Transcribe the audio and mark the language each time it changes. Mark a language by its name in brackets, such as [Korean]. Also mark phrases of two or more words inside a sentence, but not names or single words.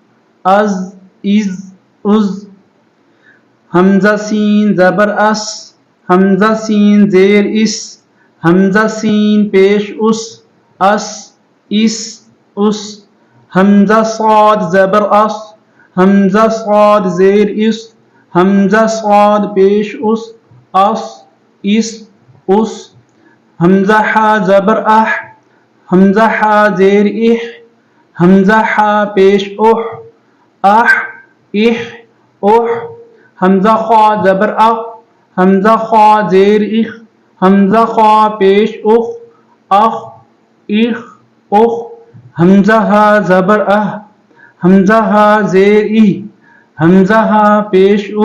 [Urdu] حمزہ سین زبر اس، حمزہ سین زیر اس، حمزہ سین پیش اس، حمزہ صاد زبر اس، حمزہ صاد زیر اس، حمزہ صاد پیش اس، حمزہ حا زبر اح، حمزہ حا زیر اح، حمزہ حا پیش اح، حمزہ خا زبر اخ، حمزہ خا زیر اخ، حمزہ خا پیش اخ، حمزہ ہا زبر اہ، حمزہ ہا زیر ای، حمزہ ہا پیش